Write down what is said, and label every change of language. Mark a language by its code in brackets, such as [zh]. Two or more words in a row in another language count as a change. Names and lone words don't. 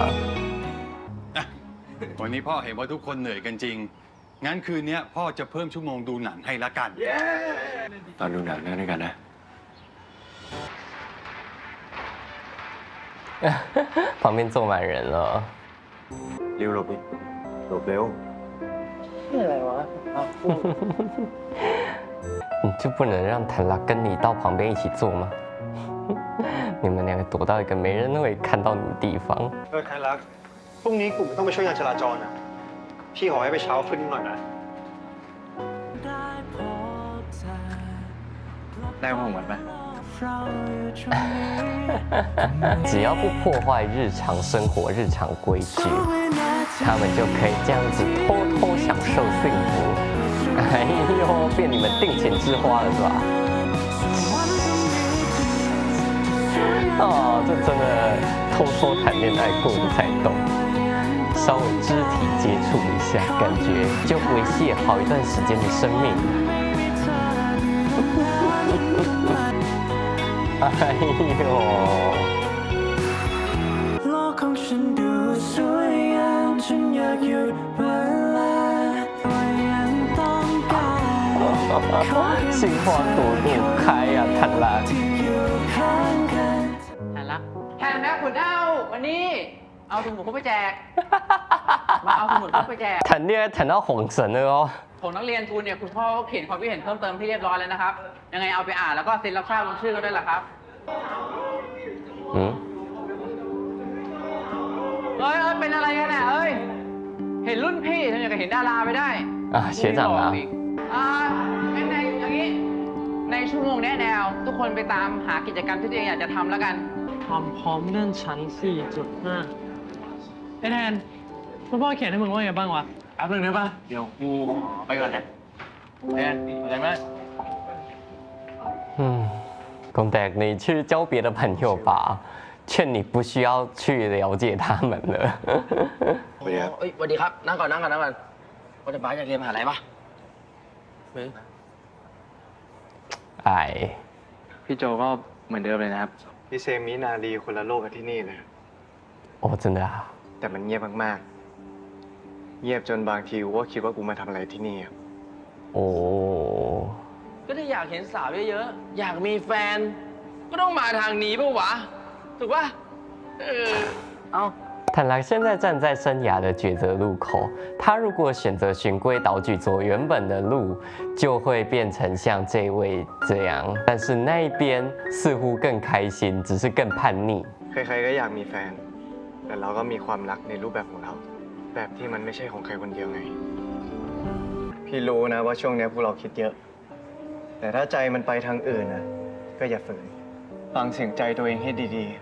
[th] วันนี้พ่อเห็นว่าทุกคนเหนื่อยกันจริง งั้นคืนนี้พ่อจะเพิ่มชั่วโมงดูหนังให้ละกัน ตอนดูหนังนั่งด้วยกันนะ [zh] 旁边坐满人了。 [th] ริวหลบดิหลบเร็ว [zh] 你就不能让谭拉跟你到旁边一起坐吗？你们两个躲到一个没人会看到你的地方。 [th] ไทยรักพรุ่งนี้กลุ่มต้องไปช่วยงานจราจรนะพี่ขอให้ไปเช้าขึ้นหน่อยนะ ได้ของเหมือนไหม [zh] 只要不破坏日常生活、日常规矩，他们就可以这样子偷偷享受幸福。哎呦，变你们定情之花了是吧？哦，这真的偷偷谈恋爱过的才懂。稍微肢体接触一下，感觉就维系好一段时间的生命。哎呦！ [th] โลกของฉันดูสวยงามฉันอยากหยุดเวลาก็ยังต้องการ [zh] 心花朵朵开呀、啊，贪婪。 [th] ที่อยู่ข้างกัน แทนรักแทนนะขุนเอาวันนี้เอาสมุดเขาไปแจก มาเอาสมุดเขาไปแจก [zh] 谈恋爱谈到晃神了哦。 [th] ของนักเรียนคุณเนี่ยคุณพ่อก็เขียนความคิดเห็นเพิ่มเติมที่เรียบร้อยแล้วนะครับ ยังไงเอาไปอ่านแล้วก็เซ็นรับทราบลงชื่อกันด้วยล่ะครับ [zh] 嗯， [th] เอ้ยเป็นอะไรกันเนี่ยเอ้ย เห็นรุ่นพี่ทำอย่างกับเห็นดาราไปได้ [zh] 啊，学长啊， [th] งั้นในอย่างนี้ ในชั่วโมงแนะแนว ทุกคนไปตามหากิจกรรมที่ตัวเองอยากจะทำแล้วกัน ความพร้อมเลื่อนชั้น 4.5 ไอ้แทนคุณพ่อเขียนให้มึงว่าไงบ้างวะ แป๊บนึงได้ป่ะ เดี๋ยวกูไปก่อนนะแอนเข้าใจไหม [zh] 嗯，公仔，你去交别的朋友吧，劝你不需要去了解他们了。 [th] สวัสดีครับ เอ้ยสวัสดีครับ นั่งก่อนว่าจะบ้าจะเรียนมหาลัยปะ [zh] 哎， [th] พี่โจก็เหมือนเดิมเลยนะครับ พี่เซมินาลีคนละโลกกับที่นี่เลย [zh] 哦，真的啊， [th] แต่มันเงียบมากๆ เงียบจนบางทีกูก็คิดว่ากูมาทำอะไรที่นี่อะ [zh] 哦， [th] ก็ถ้าอยากเห็นสาวเยอะๆ อยากมีแฟน ก็ต้องมาทางนี้ปะวะ ถูกปะเอา [zh] 坦莱现在站在生涯的抉择路口，他如果选择循规蹈矩走原本的路，就会变成像这位这样。但是那一边似乎更开心，只是更叛逆。 [th] ใครๆก็อยากมีแฟน แต่เราก็มีความรักในรูปแบบของเรา แบบที่มันไม่ใช่ของใครคนเดียวไง พี่รู้นะว่าช่วงนี้พวกเราคิดเยอะ แต่ถ้าใจมันไปทางอื่นนะก็อย่าฝืน ฟังเสียงใจตัวเองให้ดีๆ